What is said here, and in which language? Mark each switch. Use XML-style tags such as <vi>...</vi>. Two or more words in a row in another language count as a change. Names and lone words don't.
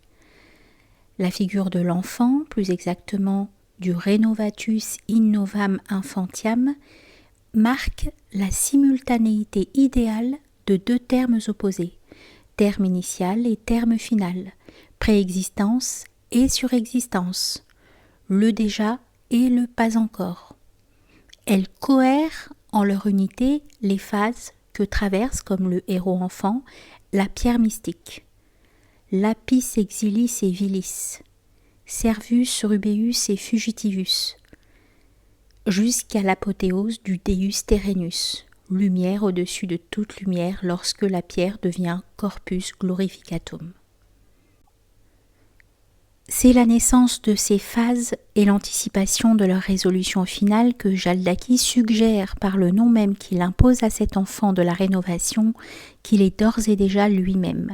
<fr>La figure de l'enfant, plus exactement du</fr> <la>renovatus innovam infantiam,</la> <fr>marque la simultanéité idéale de deux termes opposés, terme initial et terme final, préexistence et surexistence, le déjà et le pas encore. Elles cohèrent en leur unité les phases que traverse, comme le héros enfant, la pierre mystique.</fr> <la>Lapis exilis et vilis, servus rubeus et fugitivus,</la> <fr>jusqu'à l'apothéose du</fr> <la>Deus terrenus,</la> <fr>lumière au-dessus de toute lumière lorsque la pierre devient</fr> <la>corpus glorificatum.</la> <fr>C'est la naissance de ces phases et l'anticipation de leur résolution finale que Jaldaki suggère par le nom même qu'il impose à cet enfant de la rénovation qu'il est d'ores et déjà lui-même.</fr>